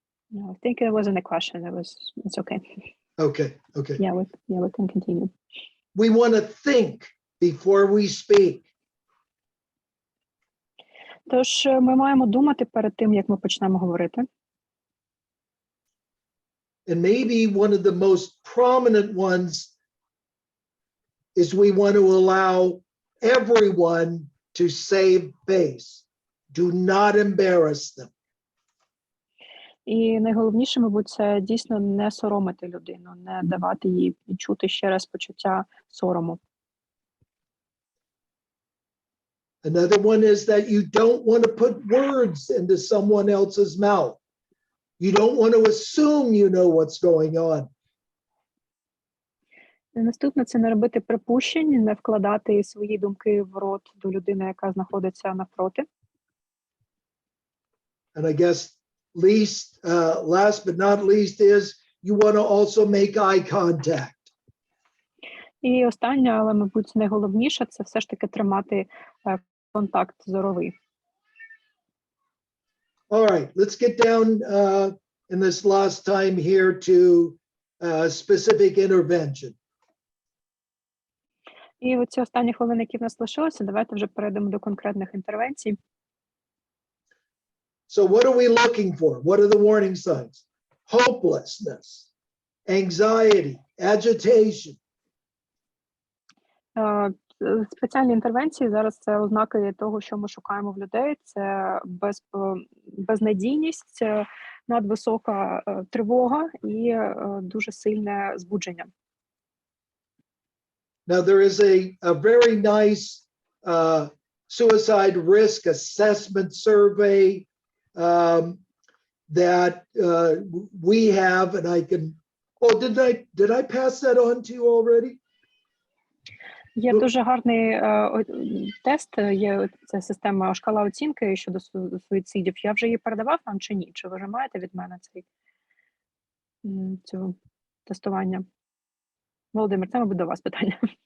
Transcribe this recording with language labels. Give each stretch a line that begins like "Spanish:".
English: No, I think it wasn't a question. It's okay. Okay. Okay. Yeah, we can continue. We want to think before we speak.
Ukrainian: Тож ми маємо думати перед тим, як ми почнемо говорити.
English: And maybe one of the most prominent ones is we want to allow everyone to save face. Do not embarrass them.
Ukrainian: І найголовніше, мабуть, це дійсно не соромити людину, не давати їй відчути ще раз почуття сорому.
English: Another one is that you don't want to put words into someone else's mouth. You don't want to assume you know what's going on.
Ukrainian: І наступне – це не робити припущень, не вкладати свої думки в рот до людини, яка знаходиться навпроти.
English: And I guess last but not least is you want to also make eye contact.
Ukrainian: І останнє, але, мабуть, найголовніше – це все ж таки тримати контакт зоровий.
English: All right, let's get down in this last time here to specific intervention.
Ukrainian: І оці останні хвилини, які в нас лишилися, давайте вже перейдемо до конкретних інтервенцій.
English: So what are we looking for? What are the warning signs? Hopelessness, anxiety, agitation.
Ukrainian: Спеціальні інтервенції зараз це ознаки того, що ми шукаємо в людей. Це безнадійність, надвисока тривога і дуже сильне збудження.
English: Now, there is a very nice suicide risk assessment survey that we have, and I can. Oh, did I pass that on to you already?
Ukrainian: Є дуже гарний тест, є ця система шкала оцінки щодо суїцидів. Я вже її передавав вам чи ні? Чи ви вже маєте від мене цього тестування? Володимир, це, мабуть, до вас питання.